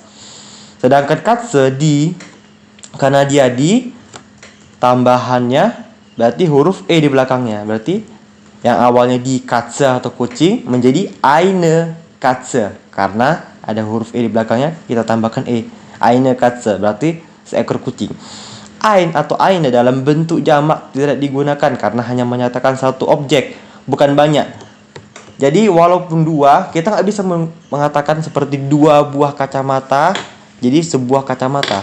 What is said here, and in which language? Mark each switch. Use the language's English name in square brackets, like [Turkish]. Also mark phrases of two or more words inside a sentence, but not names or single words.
[Indonesian] Sedangkan Katze di, karena dia di, tambahannya berarti huruf e di belakangnya. Berarti yang awalnya [German] di Katze [Indonesian] atau kucing menjadi [German] eine Katze. [Indonesian] Karena ada huruf e di belakangnya, kita tambahkan e. [German] Eine Katze [Indonesian] berarti seekor kucing. Ein atau eine dalam bentuk jamak tidak digunakan karena hanya menyatakan satu objek, bukan banyak. Jadi walaupun dua, kita nggak bisa mengatakan seperti dua buah kacamata jadi sebuah kacamata.